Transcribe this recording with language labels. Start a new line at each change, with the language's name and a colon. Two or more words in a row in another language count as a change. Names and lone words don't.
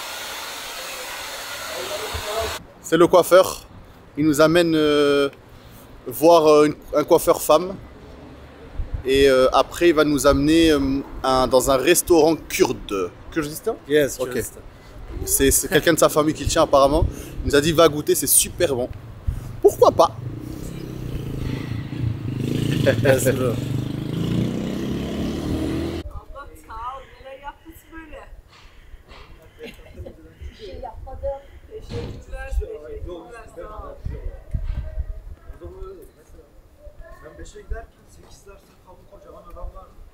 French: C'est le coiffeur, il nous amène voir un coiffeur femme et après il va nous amener dans un restaurant kurde. Kurdistan?
English: Yes. Ok.
French: C'est quelqu'un de sa famille qui le tient apparemment. Il nous a dit va goûter, c'est super bon. Pourquoi pas?
English: Yes, bro.
Turkish: Allah sağ ol. Neler yapmışsın böyle? Bir şey yapmadım. Teşekkürler. Teşekkürler. Sağ ol. Ben 5'e giderken 8 derste kalın kocaman adamlar.